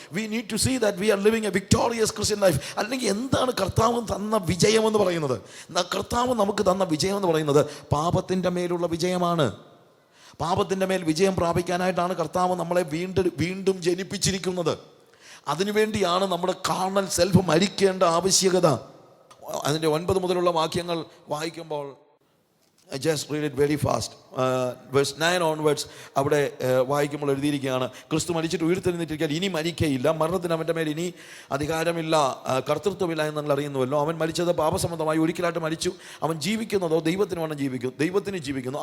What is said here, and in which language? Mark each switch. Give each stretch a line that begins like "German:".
English: We need to see that we are living a victorious Christian life.
Malayalam: അല്ലെങ്കിൽ എന്താണ് കർത്താവ് തന്ന വിജയം എന്ന് പറയുന്നത്? കർത്താവ് നമുക്ക് തന്ന വിജയം എന്ന് പറയുന്നത് പാപത്തിൻ്റെ മേലുള്ള വിജയമാണ്. പാപത്തിൻ്റെ മേൽ വിജയം പ്രാപിക്കാനായിട്ടാണ് കർത്താവ് നമ്മളെ വീണ്ടും ജനിപ്പിച്ചിരിക്കുന്നത്. അതിനുവേണ്ടിയാണ് നമ്മുടെ കാർണൽ സെൽഫ് മരിക്കേണ്ട ആവശ്യകത. അതിൻ്റെ 9 മുതലുള്ള വാക്യങ്ങൾ വായിക്കുമ്പോൾ,
English: I just read it very fast. Verse 9 onwards
Malayalam: അവിടെ വായിക്കുമ്പോൾ എഴുതിയിരിക്കുകയാണ്, ക്രിസ്തു മരിച്ചിട്ട് ഉയർത്തെഴുന്നേറ്റിരിക്കാൻ ഇനി മരിക്കയില്ല, മരണത്തിന് അവൻ്റെ മേൽ ഇനി അധികാരമില്ല, കർത്തൃത്വമില്ല എന്ന് നിങ്ങൾ അറിയുന്നുവല്ലോ. അവൻ മരിച്ചത് പാപസംബന്ധമായി ഒരിക്കലായിട്ട് മരിച്ചു. അവൻ ജീവിക്കുന്നതോ ദൈവത്തിന് ജീവിക്കുന്നു.